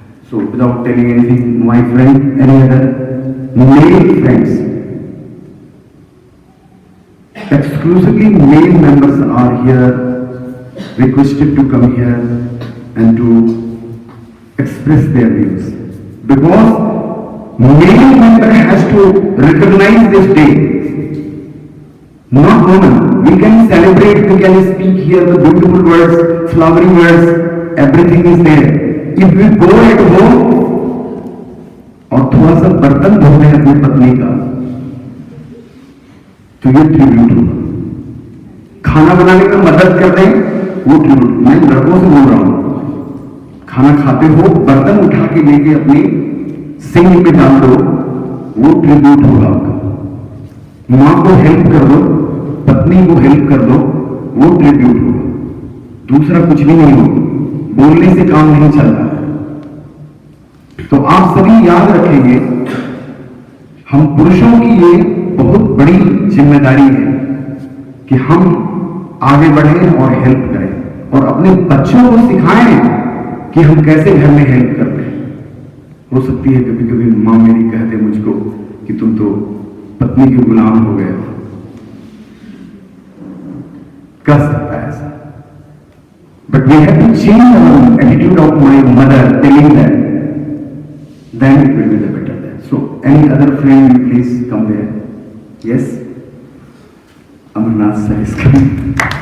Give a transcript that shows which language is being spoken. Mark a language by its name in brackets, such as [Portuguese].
[English] So without telling anything, my friend, any other male friends, exclusively male members are here, requested to come here and to express their views. Because male member has to recognize this day, not woman. We can celebrate, we can speak here the beautiful words, flowery words, everything is there. If we go at home [Hindi] और थोड़ा सा बर्तन धो लें अपनी पत्नी का, तो ये ट्रिब्यूट होगा. खाना बनाने में मदद कर दें, वो ट्रिब्यूट. मैं लड़कों से बोल रहा हूं, खाना खाते हो बर्तन उठा के लेके अपनी सिंक में डाल दो, वो ट्रिब्यूट होगा आपका. मां को हेल्प कर दो, पत्नी को हेल्प कर दो, वो ट्रिब्यूट होगा. दूसरा कुछ भी नहीं होगा. बोलने से काम नहीं चलता. तो आप सभी याद रखेंगे, हम पुरुषों की ये बहुत बड़ी जिम्मेदारी है कि हम आगे बढ़ें और हेल्प करें और अपने बच्चों को सिखाएं कि हम कैसे घर में हेल्प करते हैं. हो सकती है कभी कभी मां मेरी कहते मुझको कि तुम तो पत्नी के गुलाम हो गए. कर सकता है ऐसा. [English] But we have to change our attitude of my mother telling that, then it will be the better there. So any other friend, you please come there. Yes? Amarnath sir is coming.